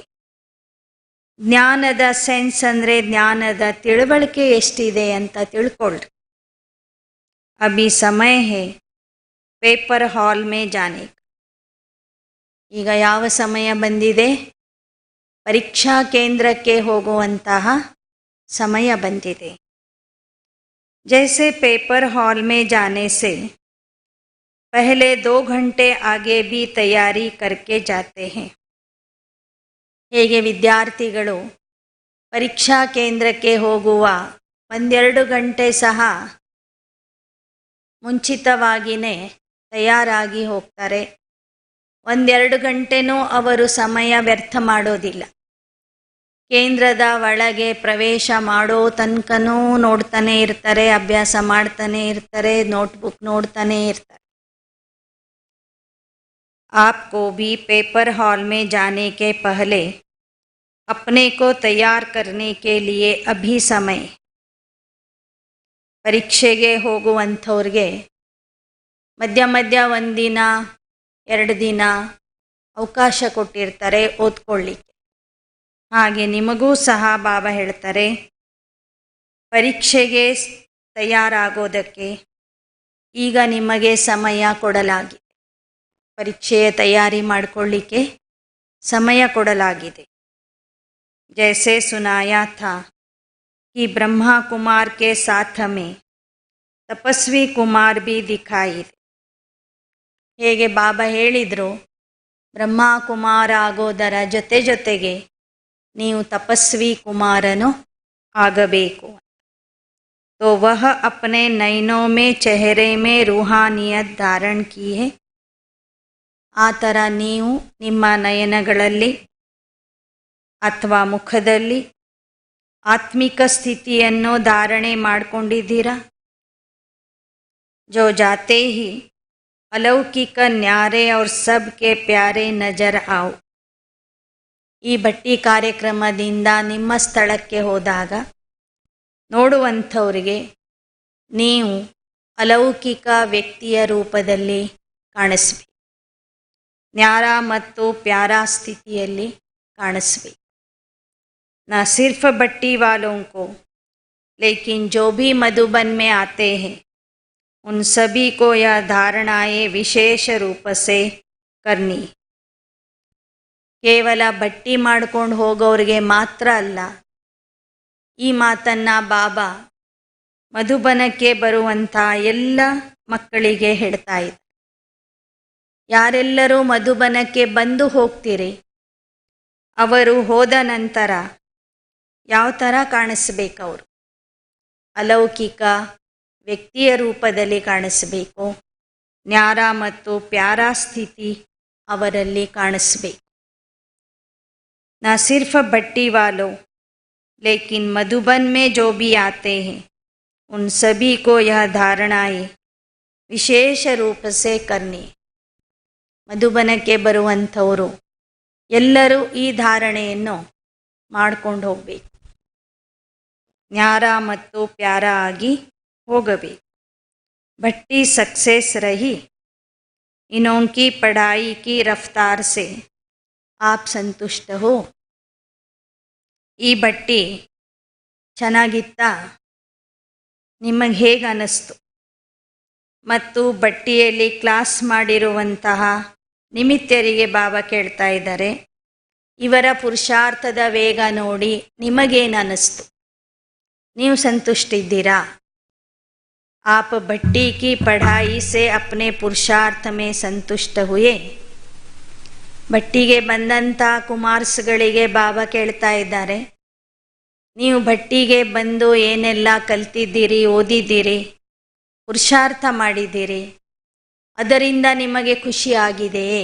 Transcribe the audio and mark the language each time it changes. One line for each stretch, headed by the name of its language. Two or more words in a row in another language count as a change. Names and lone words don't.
Kannada: ಜ್ಞಾನದ ಸೆನ್ಸ್ ಅಂದರೆ ಜ್ಞಾನದ ತಿಳುವಳಿಕೆ ಎಷ್ಟಿದೆ ಅಂತ ತಿಳ್ಕೊಳ್ಳಿ.
Hindi: अभी समय है
English: paper hall
Hindi: में जाने.
Kannada: ಈಗ ಯಾವ ಸಮಯ ಬಂದಿದೆ? ಪರೀಕ್ಷಾ ಕೇಂದ್ರಕ್ಕೆ ಹೋಗುವಂತಹ ಸಮಯ ಬಂದಿದೆ.
Hindi: जैसे
English: paper hall
Hindi: में जाने से पहले 2 घंटे आगे भी तैयारी करके जाते हैं.
Kannada: ಹೇಗೆ ವಿದ್ಯಾರ್ಥಿಗಳು ಪರೀಕ್ಷಾ ಕೇಂದ್ರಕ್ಕೆ ಹೋಗುವ 1-2 ಗಂಟೆ ಸಹ ಮುಂಚಿತವಾಗಿಯೇ ತಯಾರಾಗಿ ಹೋಗ್ತಾರೆ. 1-2 ಗಂಟೆನೂ ಅವರು ಸಮಯ ವ್ಯರ್ಥ ಮಾಡೋದಿಲ್ಲ. ಕೇಂದ್ರದ ಒಳಗೆ ಪ್ರವೇಶ ಮಾಡೋ ತನಕನೂ ನೋಡ್ತಾನೆ ಇರ್ತಾರೆ, ಅಭ್ಯಾಸ ಮಾಡ್ತಾನೆ ಇರ್ತಾರೆ, ನೋಟ್ಬುಕ್ ನೋಡ್ತಾನೆ ಇರ್ತಾರೆ.
Hindi: आपको भी
English: paper hall
Hindi: में जाने के पहले अपने को तैयार करने के लिए अभी समय.
Kannada: ಪರೀಕ್ಷೆಗೆ ಹೋಗುವಂಥವ್ರಿಗೆ ಮಧ್ಯ ಮಧ್ಯ 1 ದಿನ 2 ದಿನ ಅವಕಾಶ ಕೊಟ್ಟಿರ್ತಾರೆ ಓದ್ಕೊಳ್ಳಿಕ್ಕೆ. ಹಾಗೆ ನಿಮಗೂ ಸಹ ಬಾಬಾ ಹೇಳ್ತಾರೆ, ಪರೀಕ್ಷೆಗೆ ತಯಾರಾಗೋದಕ್ಕೆ ಈಗ ನಿಮಗೆ ಸಮಯ ಕೊಡಲಾಗಿದೆ. ಪರೀಕ್ಷೆಯ ತಯಾರಿ ಮಾಡಿಕೊಳ್ಳಿಕ್ಕೆ ಸಮಯ ಕೊಡಲಾಗಿದೆ.
Hindi: जैसे सुनाया था कि ब्रह्मा कुमार के साथ में तपस्वी कुमार भी दिखाई.
Kannada: ಹೇಗೆ ಬಾಬಾ ಹೇಳಿದರು, ಬ್ರಹ್ಮ ಕುಮಾರ ಆಗೋದರ ಜೊತೆಗೆ ನೀವು ತಪಸ್ವಿ ಕುಮಾರನು ಆಗಬೇಕು.
Hindi: तो वह अपने नयनों में चेहरे में रूहानियत धारण की है.
Kannada: ಆ ಥರ ನೀವು ನಿಮ್ಮ ನಯನಗಳಲ್ಲಿ ಅಥವಾ ಮುಖದಲ್ಲಿ ಆತ್ಮಿಕ ಸ್ಥಿತಿಯನ್ನು ಧಾರಣೆ ಮಾಡಿಕೊಂಡಿದ್ದೀರಾ.
Hindi: जो जाते ही अलौकिक न्यारे और सबके प्यारे नजर आओ.
Kannada: ಈ ಭಟ್ಟಿ ಕಾರ್ಯಕ್ರಮದಿಂದ ನಿಮ್ಮ ಸ್ಥಳಕ್ಕೆ ಹೋದಾಗ ನೋಡುವಂಥವರಿಗೆ ನೀವು ಅಲೌಕಿಕ ವ್ಯಕ್ತಿಯ ರೂಪದಲ್ಲಿ ಕಾಣಿಸ್ಬೇಕು. ನ್ಯಾರ ಮತ್ತು ಪ್ಯಾರಾ ಸ್ಥಿತಿಯಲ್ಲಿ ಕಾಣಿಸ್ಬೇಕು.
Hindi: ना सिर्फ भट्टी वालों को लेकिन जो भी मधुबन में आते हैं उन सभी को यह धारणाएं विशेष रूप से करनी.
Kannada: ಕೇವಲ ಭಟ್ಟಿ ಮಾಡ್ಕೊಂಡು ಹೋಗೋರಿಗೆ ಮಾತ್ರ ಅಲ್ಲ, ಈ ಮಾತನ್ನು ಬಾಬಾ ಮಧುಬನಕ್ಕೆ ಬರುವಂಥ ಎಲ್ಲ ಮಕ್ಕಳಿಗೆ ಹೇಳ್ತಾ ಇದ್ದಾರೆ. ಯಾರೆಲ್ಲರೂ ಮಧುಬನಕ್ಕೆ ಬಂದು ಹೋಗ್ತೀರಿ, ಅವರು ಹೋದ ನಂತರ ಯಾವ ಥರ ಕಾಣಿಸ್ಬೇಕು? ಅವರು ಅಲೌಕಿಕ ವ್ಯಕ್ತಿಯ ರೂಪದಲ್ಲಿ ಕಾಣಿಸ್ಬೇಕು. ನ್ಯಾರ ಮತ್ತು ಪ್ಯಾರಾ ಸ್ಥಿತಿ ಅವರಲ್ಲಿ ಕಾಣಿಸ್ಬೇಕು.
Hindi: ना सिर्फ भट्टी वालों लेकिन मधुबन में जो भी आते हैं उन सभी को यह धारणाएं विशेष रूप से करनी.
Kannada: ಮಧುಬನಕ್ಕೆ ಬರುವಂಥವರು ಎಲ್ಲರೂ ಈ ಧಾರಣೆಯನ್ನು ಮಾಡ್ಕೊಂಡು ಹೋಗಬೇಕು. ನ್ಯಾರ ಮತ್ತು ಪ್ಯಾರಾ ಆಗಿ ಹೋಗಬೇಕು.
Hindi: ಭಟ್ಟಿ सक्सेस रही इनों की पढ़ाई की रफ्तार से आप संतुष्ट हो.
Kannada: ಈ ಭಟ್ಟಿ ಚೆನ್ನಾಗಿತ್ತಾ? ನಿಮಗೆ ಹೇಗೆ ಅನ್ನಿಸ್ತು? ಮತ್ತು ಭಟ್ಟಿಯಲ್ಲಿ ಕ್ಲಾಸ್ ಮಾಡಿರುವಂತಹ ನಿಮಿತ್ತರಿಗೆ ಬಾಬಾ ಕೇಳ್ತಾ ಇದ್ದಾರೆ, ಇವರ ಪುರುಷಾರ್ಥದ ವೇಗ ನೋಡಿ ನಿಮಗೇನು ಅನ್ನಿಸ್ತು? ನೀವು ಸಂತುಷ್ಟಿದ್ದೀರಾ?
Hindi: आप भट्टी की पढ़ाई से अपने पुरुषार्थ में संतुष्ट हुए.
Kannada: ಭಟ್ಟಿಗೆ ಬಂದಂಥ ಕುಮಾರ್ಸ್ಗಳಿಗೆ ಬಾಬಾ ಕೇಳ್ತಾ ಇದ್ದಾರೆ, ನೀವು ಭಟ್ಟಿಗೆ ಬಂದು ಏನೆಲ್ಲ ಕಲ್ತಿದ್ದೀರಿ, ಓದಿದ್ದೀರಿ, ಪುರುಷಾರ್ಥ ಮಾಡಿದ್ದೀರಿ, ಅದರಿಂದ ನಿಮಗೆ ಖುಷಿ ಆಗಿದೆಯೇ?